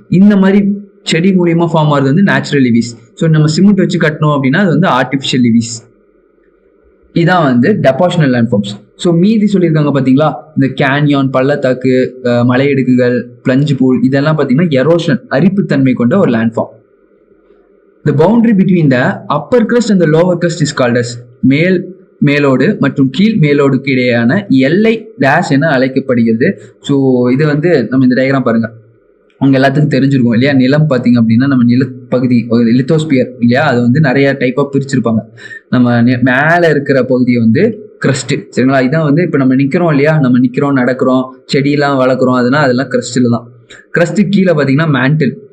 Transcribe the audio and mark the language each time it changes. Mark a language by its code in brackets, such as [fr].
[ta] இந்த மாதிரி செடி மூலியமாக ஃபார்ம் ஆகுது வந்து நேச்சுரல் லிவிஸ். ஸோ நம்ம சிமெண்ட் வச்சு கட்டணும் அப்படின்னா அது வந்து ஆர்டிஃபிஷியல் லிவிஸ். இதான் வந்து டெபாஷனல் லேண்ட் ஃபார்ம்ஸ். ஸோ மீதி சொல்லியிருக்காங்க பார்த்தீங்களா, இந்த கேன்யான் பள்ளத்தாக்கு, மலையிடுக்குகள், பிளஞ்ச் பூல், இதெல்லாம் பார்த்தீங்கன்னா எரோஷன் அரிப்புத்தன்மை கொண்ட ஒரு land form. [en] The boundary between the upper crust and the lower crust is called as [ta] மேலோடு மற்றும் கீழ் மேலோடுக்கு இடையான எல்லை டேஷ் என அழைக்கப்படுகிறது. ஸோ இது வந்து நம்ம இந்த டயக்ராம் பாருங்க, அவங்க எல்லாத்துக்கும் தெரிஞ்சிருக்கும் இல்லையா. நிலம் பார்த்தீங்க அப்படின்னா நம்ம நிலப்பகுதி லித்தோஸ்பியர் இல்லையா, அது வந்து நிறைய டைப்பாக பிரிச்சிருப்பாங்க. நம்ம மேலே இருக்கிற பகுதியை வந்து கிரஸ்ட். சரிங்களா, இதான் வந்து இப்போ நம்ம நிற்கிறோம் இல்லையா, நம்ம நிற்கிறோம், நடக்கிறோம், செடியெல்லாம் வளர்க்குறோம், அதெல்லாம் கிரஸ்டில் தான். கிரஸ்ட்டு கீழே பார்த்தீங்கன்னா மேண்டில்.